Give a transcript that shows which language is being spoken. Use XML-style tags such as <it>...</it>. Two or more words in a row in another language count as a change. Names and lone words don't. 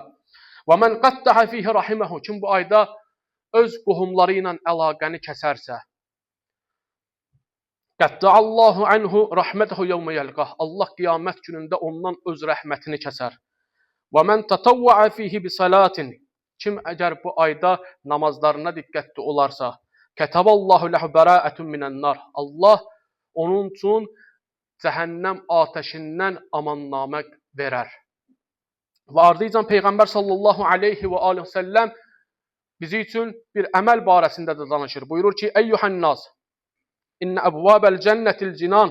<ar>و من قطع فيه رحمه.</ar> <az>Kim bu ayda öz qohumları ilə əlaqəni kəsərsə,</az> <ar>قطع الله عنه رحمته يوم يلقاه.</ar> <az>Allah qiyamət günündə ondan öz rəhmətini kəsər.</az> <ar>و من تطوع فيه بصلاة.</ar> <az>Kim əgər bu ayda namazlarına diqqətli olarsa,</az> <ar>كتب الله له براءة من النار.</ar> <az>Allah onun üçün cəhənnəm atəşindən amannamə verər. Və ardınca Peyğəmbər</az> <ar>صلى الله عليه و عليه و سلم</ar> <az>bizi üçün bir əməl barəsində də danışır. Buyurur ki,</az> <ar>أيها الناس، إن أبواب الجنة الجنان.</ar>